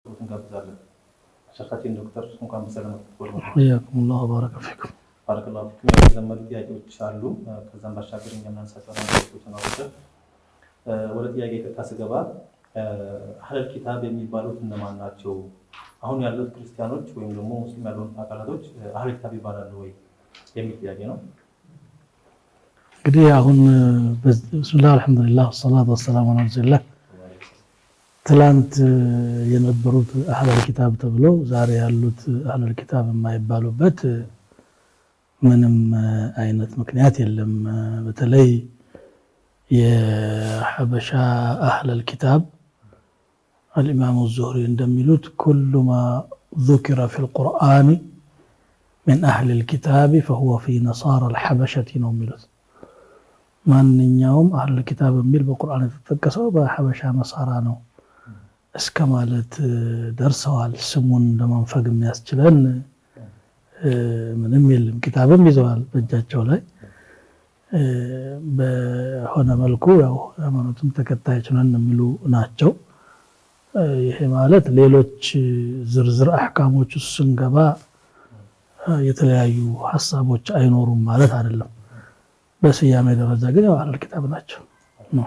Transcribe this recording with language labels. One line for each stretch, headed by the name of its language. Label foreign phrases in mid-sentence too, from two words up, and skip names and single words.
Amharic: እንጋብዛለን። ሸኻችን ዶክተር እንኳን በሰላም ተቆርጡ።
Arabic: حياكم الله وبارك فيكم. بارك الله فيكم።
Amharic: የተዘመዱ ጥያቄዎች አሉ። ከዛም ባሻገር እኛ እናንሳቸው ነገሮችን አውጥተን ወደ ጥያቄ ቀጥታ ስገባ
Arabic: أهل الكتاب
Amharic: የሚባሉት እነማን ናቸው? አሁን ያሉት ክርስቲያኖች ወይም ደግሞ ሙስሊም ያልሆኑ አካላቶች
Arabic: أهل الكتاب
Amharic: ይባላሉ ወይ የሚል ጥያቄ ነው። እንግዲህ አሁን
Arabic: بسم الله الحمد لله والصلاة والسلام على رسول الله
Amharic: ትላንት የነበሩት
Arabic: أهل الكتاب
Amharic: ተብለው ዛሬ ያሉት
Arabic: أهل الكتاب
Amharic: የማይባሉበት ምንም አይነት ምክንያት የለም። በተለይ የሐበሻ
Arabic: أهل الكتاب
Amharic: الإمام الزهري እንደሚሉት
Arabic: كل ما ذكر في القرآن من أهل الكتاب فهو في نصارى الحبشة
Amharic: ነው የሚሉት። ማንኛውም
Arabic: أهل الكتاب
Amharic: የሚል በቁርአን የተጠቀሰው በሐበሻ ነሳራ ነው እስከ ማለት ደርሰዋል። ስሙን ለማንፈግ የሚያስችለን ምንም የለም። ኪታብም ይዘዋል በእጃቸው ላይ በሆነ መልኩ ያው ሃይማኖቱም ተከታዮች ነን የሚሉ ናቸው። ይሄ ማለት ሌሎች ዝርዝር አህካሞች ስንገባ የተለያዩ ሐሳቦች አይኖሩም ማለት አይደለም። በስያሜ ደረጃ ግን ያው
Arabic: أهل الكتاب
Amharic: ናቸው ነው።